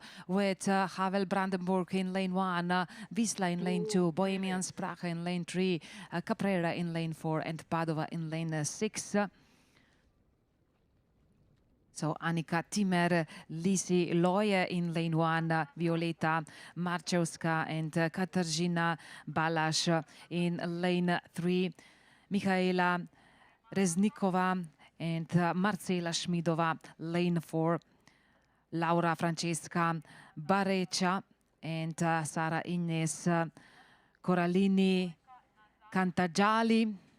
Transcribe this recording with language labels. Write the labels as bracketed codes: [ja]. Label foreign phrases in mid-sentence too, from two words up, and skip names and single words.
[en] with Havel Brandenburg in lane 1, Wisla in lane 2, Bohemian Sprache in lane 3, Caprera in lane 4 and Padova in lane 6. So Annika Timmer, Lisi Loje in lane 1, Violeta Marczewska and Katarzyna Balasz in lane 3, Michaela Reznikova and Marcela Schmidova, lane 4, Laura Francesca Bareccia and Sara Ines Corallini Cantagiali,